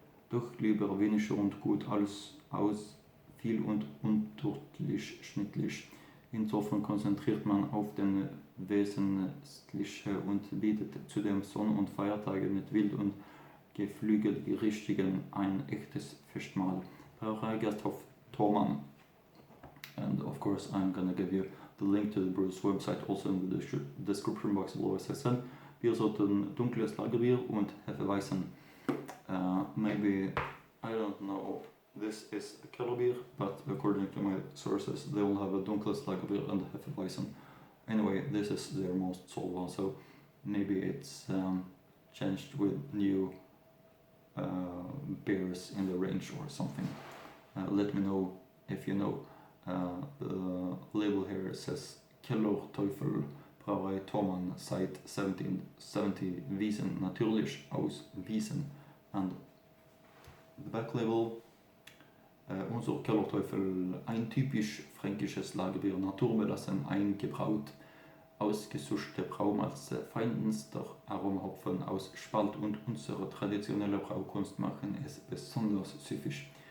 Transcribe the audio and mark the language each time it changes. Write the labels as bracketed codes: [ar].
[de] Doch lieber weniger und gut als aus viel und unturtlich schnittlich. Insofern konzentriert man auf den Wesentlichen und bietet zudem Sonn- und Feiertage mit Wild- und Geflügelgerichten ein echtes Festmahl. Brauerei Thomann. [en] And of course I'm gonna give you the link to the brewer's website also in the description box below, as I said. [de] Biersorten dunkles Lagerbier und Hefeweizen. [en] Maybe, I don't know, this is a Kellerbier, but according to my sources they will have a dunkles Lagerbier and a Hefeweizen. Anyway, this is their most sold one, so maybe it's changed with new beers in the range or something. Let me know if you know. The label here says Kellerteufel, Brauerei Thomann, [de] seit 1770, Wiesen, natürlich aus Wiesen. [en] And the back label, [de] unser Kellerteufel, ein typisch fränkisches Lagerbier, naturbelassen eingebraut, ausgesuschte Braumalze, feinster Aromahopfen aus Spalt und unsere traditionelle Braukunst machen es besonders süffig.